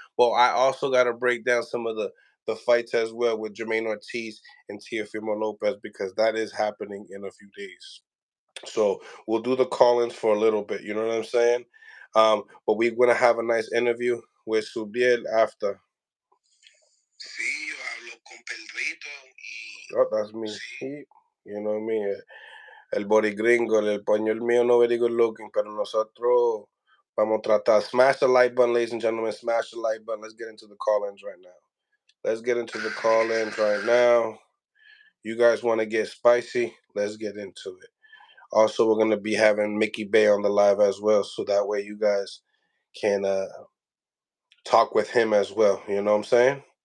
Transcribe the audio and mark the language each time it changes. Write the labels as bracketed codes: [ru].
[en] Well, I also gotta break down some of the fights as well with Jamaine Ortiz and Teofimo López, because that is happening in a few days. So we'll do the call-ins for a little bit, you know what I'm saying? But we're gonna have a nice interview with Subriel after. [es] Sí, yo hablo con Pedrito y... [en] Oh, that's me. [es] Sí. [en] You know me. [es] El body gringo, el español mío no [en] very good looking, [es] pero nosotros vamos a tratar. [en] Smash the like button, ladies and gentlemen. Smash the like button. Let's get into the call-ins right now. Let's get into the call-ins right now. You guys want to get spicy? Let's get into it. Also, we're going to be having Mickey Bay on the live as well, so that way you guys can talk with him as well. You know what I'm saying?